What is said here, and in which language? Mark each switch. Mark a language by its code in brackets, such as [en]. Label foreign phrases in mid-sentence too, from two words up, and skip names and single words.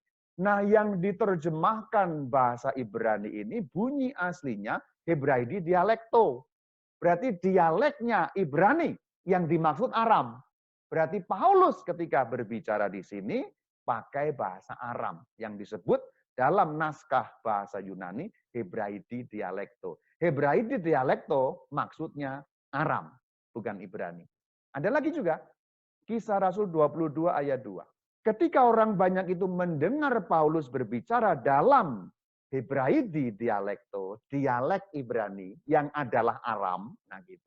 [id] Nah, yang diterjemahkan bahasa Ibrani ini bunyi aslinya [el] Ἑβραΐδι διαλέκτῳ. [id] Berarti dialeknya Ibrani, yang dimaksud Aram. Berarti Paulus ketika berbicara di sini pakai bahasa Aram yang disebut dalam naskah bahasa Yunani [el] Ἑβραΐδι διαλέκτῳ. Ἑβραΐδι διαλέκτῳ [id] maksudnya Aram, bukan Ibrani. Ada lagi juga, Kisah Rasul 22 ayat 2. Ketika orang banyak itu mendengar Paulus berbicara dalam [el] Ἑβραΐδι διαλέκτῳ, [id] dialek Ibrani yang adalah Aram, nah gitu.